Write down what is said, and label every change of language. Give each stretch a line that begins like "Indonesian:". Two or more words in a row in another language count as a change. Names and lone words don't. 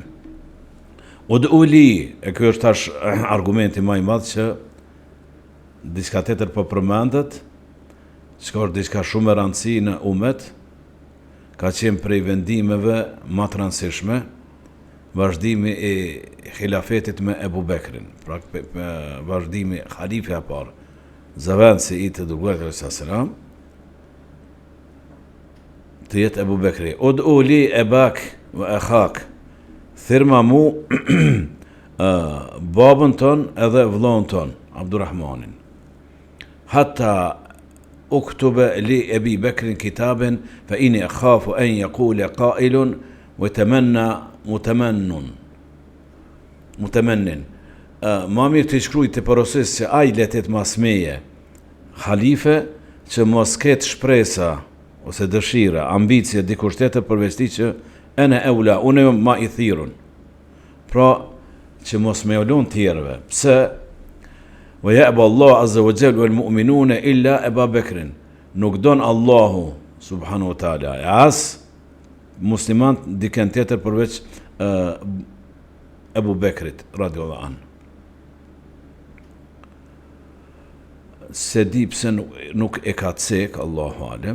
Albanian: Ud'uli, e kjo është tash argumenti më I madh që diçka tjetër po përmendet, që është diçka shumë e rëndësishme në umet, ka qenë prej vendimeve më të rëndësishme, vazhdimi I khilafetit me Ebu Bekrin, pra vazhdimi halife I parë, zëvendësi I të dërguarit
Arabic: صلى الله عليه وسلم,
Albanian: të jetë Ebu Bekri.
Arabic: ادع لي أباك وأخاك.
Albanian: Thirma mu babën ton edhe vllon ton Abdurrahmanin
Arabic: حتى أكتب لأبي بكر كتابا فإني أخاف أن يقول قائل وتمنى
Albanian: mutamannin ma mirë të shkruaj të porosis që ai letet mas meje halife që mos ketë shpresa ose dëshira ambicie dikush tjetër përveç ti që ene eula, unë ma I thirun. Pra, që mos me ulon tjerëve. Pse?
Arabic: ويأبى الله عز وجل والمؤمنون إلا أبا بكر.
Albanian: Nuk don Allahu
Arabic: سبحانه وتعالى.
Albanian: As musliman dikën tjetër përveç Abu Bekrit
Arabic: رضي الله عنه.
Albanian: Se di pse nuk e ka cek
Arabic: الله أعلم.